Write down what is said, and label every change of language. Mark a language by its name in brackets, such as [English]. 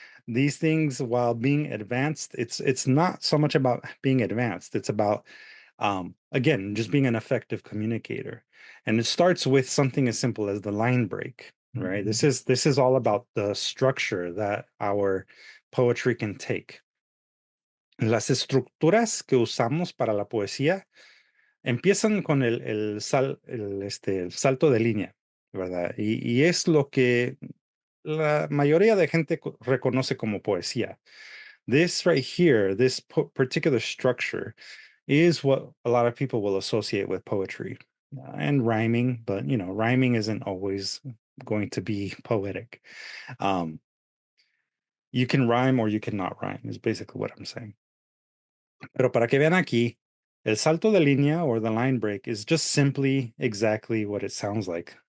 [English] These things, while being advanced, it's not so much about being advanced. It's about again, just being an effective communicator. And it starts with something as simple as the line break, right? This is all about the structure that our poetry can take. [Spanish] Las estructuras que usamos para la poesía empiezan con el salto de línea, ¿verdad? Y es lo que la mayoría de gente reconoce como poesía. [English] This right here, this particular structure, is what a lot of people will associate with poetry and rhyming, but you know, rhyming isn't always going to be poetic. You can rhyme or you cannot rhyme, is basically what I'm saying. [Spanish] Pero para que vean aquí, el salto de línea [English] or the line break is just simply exactly what it sounds like.